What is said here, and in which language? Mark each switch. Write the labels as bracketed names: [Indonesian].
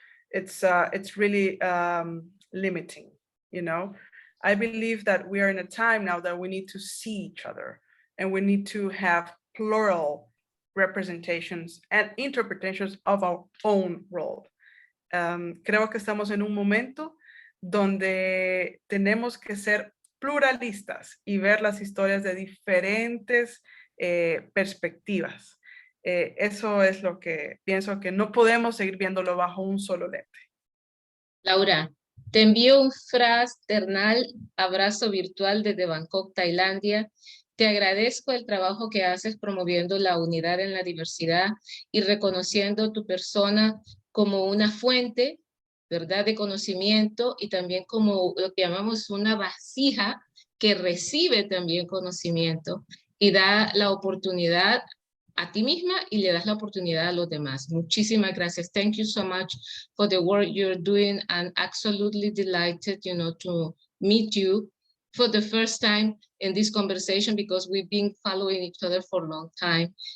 [English] It's really limiting. I believe that we are in a time now that we need to see each other, and we need to have plural representations and interpretations of our own world. [Spanish] Creo que estamos en un momento donde tenemos que ser pluralistas y ver las historias de diferentes perspectivas. Eso es lo que pienso, que no podemos seguir viéndolo bajo un solo lente. Laura, te envío un fraternal abrazo virtual desde Bangkok, Tailandia. Te agradezco el trabajo que haces promoviendo la unidad en la diversidad y reconociendo tu persona como una fuente, ¿verdad?, de conocimiento, y también como lo que llamamos una vasija que recibe también conocimiento y da la oportunidad a ti misma y le das la oportunidad a los demás. Muchísimas gracias. [English] Thank you so much for the work you're doing, and absolutely delighted, to meet you for the first time in this conversation, because we've been following each other for a long time.